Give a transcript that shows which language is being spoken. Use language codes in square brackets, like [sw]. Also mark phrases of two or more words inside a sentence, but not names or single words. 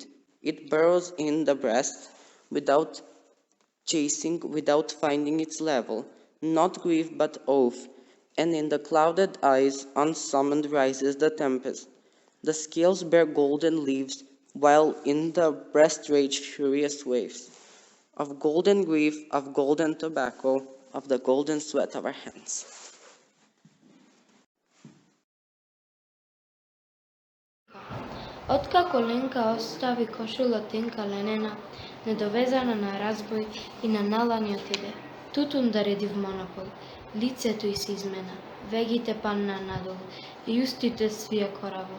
[en] It burrows in the breast without chasing, without finding its level, not grief but oath, and in the clouded eyes unsummoned rises the tempest. The scales bear golden leaves, while in the breast rage furious waves of golden grief, of golden tobacco, of the golden sweat of our hands. [mk] Откако Ленка остави кошула тенка ленена, недовезана на разбој и на наланиот иде, тутун да реди в монопол, лицето ѝ се измена, вегите панна надолу и устите свија кораво.